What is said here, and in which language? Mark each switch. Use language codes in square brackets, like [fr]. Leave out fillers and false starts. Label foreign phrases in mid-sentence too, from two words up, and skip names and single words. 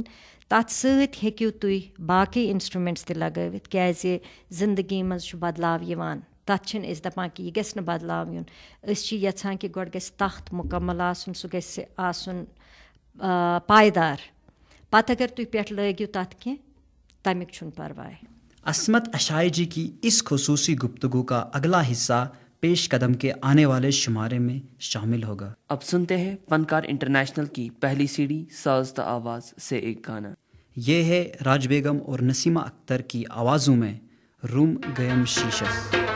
[ks] تَتھ سۭتۍ ہیٚکِو تُہۍ باقٕے اِنسٹرٛومٮ۪نٛٹٕس تہِ لگٲوِتھ, کیٛازِ زندگی منٛز چھُ بدلاو یِوان. تَتھ چھِنہٕ أسۍ دَپان کہِ یہِ گژھِ نہٕ بدلاو یُن. أسۍ چھِ یژھان کہِ گۄڈٕ گژھِ تخت مُکمل آسُن, سُہ گژھِ آسُن پایدار. پتہٕ اگر تُہۍ پٮ۪ٹھ لٲگِو تَتھ کینٛہہ تَمیُک چھُنہٕ پرواے. [ur] عصمت اشائی جی کی اس خصوصی گفتگو کا اگلا حصہ پیش قدم کے آنے والے شمارے میں شامل ہوگا. اب سنتے ہیں فنکار انٹرنیشنل کی پہلی CD ساز تا آواز سے ایک گانا. یہ ہے راج بیگم اور نسیمہ اختر کی آوازوں میں روم گیم شیشہ.